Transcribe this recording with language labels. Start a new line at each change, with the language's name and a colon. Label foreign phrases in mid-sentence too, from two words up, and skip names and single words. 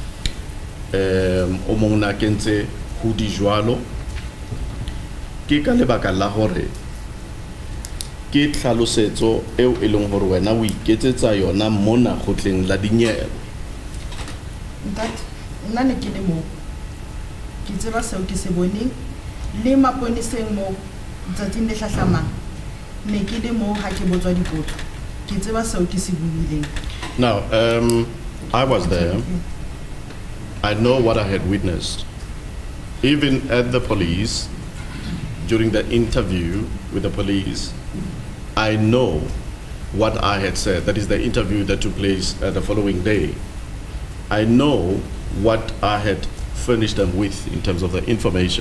Southern Sotho: o mong na kentse hoodie jwalo ke ka lebaka la hore ke tlhalosetso eo e leng hore wena o iketsetsa yona mona khotleng la dinyewe. Nna ne ke le mo ke tseba seo ke se boneng le maponeseng mo tsatsing le hlahlamang ne ke le mo ha ke botswa dipotso ke tseba seo ke se buileng.
English: Now I was there. I know what I had witnessed. Even at the police, during the interview with the police, I know what I had said. That is the interview that took place the following day. I know what I had furnished them with in terms of the information.